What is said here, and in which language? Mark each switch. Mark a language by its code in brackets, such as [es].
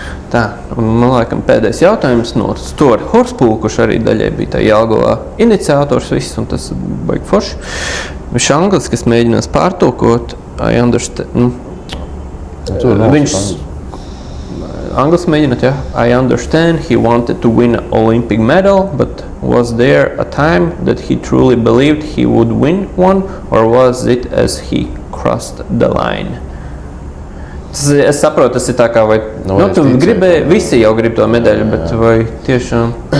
[lv] Tā, un man laikam pēdējais jautājums no Stora Horspool, kurš arī daļai bija tā Jelgavā iniciators viss, un tas baigi forši. Viņš anglis, kas mēģinās pārtulkot, [en] I understand. [lv] Viņš anglis mēģināt, jā. [en] I understand he wanted to win an Olympic medal, but was there a time that he truly believed he would win one, or was it as he crossed the line? [lv] Es saprotu, tas ir tā kā, vai tu gribēji, visi jau grib to medaļu, bet vai tiešām?